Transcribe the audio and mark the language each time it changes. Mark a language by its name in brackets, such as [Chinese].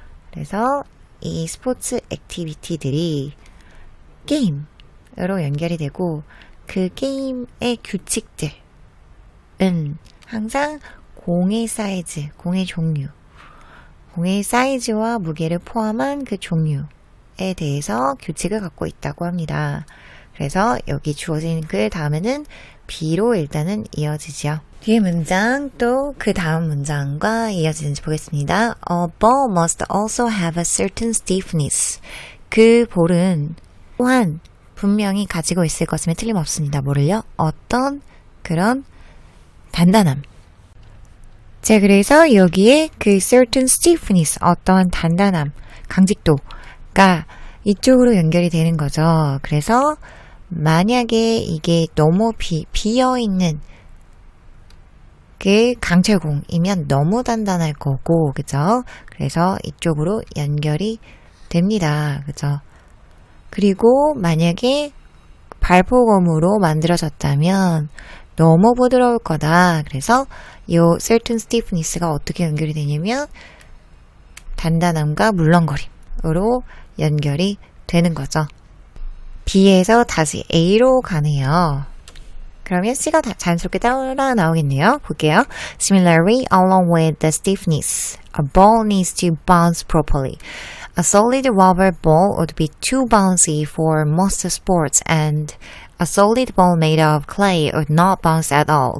[Korean] 그래서 이 스포츠 액티비티들이 게임으로 연결이 되고 그 게임의 규칙들은 항상 공의 사이즈, 공의 종류, 공의 사이즈와 무게를 포함한 그 종류에 대해서 규칙을 갖고 있다고 합니다. 그래서 여기 주어진 글 다음에는 B로 일단은 이어지죠. 뒤에 문장 또 그 다음 문장과 이어지는지 보겠습니다. [English] A ball must also have a certain stiffness. [Korean] 그 볼은 또한 분명히 가지고 있을 것임에 틀림없습니다. 뭐를요? 어떤 그런 단단함. 자, 그래서 여기에 그 certain stiffness, 어떠한 단단함, 강직도가 이쪽으로 연결이 되는 거죠. 그래서 만약에 이게 너무 비어있는 그 강철공이면 너무 단단할 거고, 그죠? 그래서 이쪽으로 연결이 됩니다. 그죠? 그리고 만약에 발포검으로 만들어졌다면 너무 부드러울 거다. 그래서 이 certain stiffness 가 어떻게 연결이 되냐면 단단함과 물렁거림으로 연결이 되는 거죠. B에서 다시 A로 가네요. 그러면 C가 자연스럽게 따라 나오겠네요. 볼게요. [English] Similarly, along with the stiffness, a ball needs to bounce properly. A solid rubber ball would be too bouncy for most sports, and a solid ball made of clay would not bounce at all.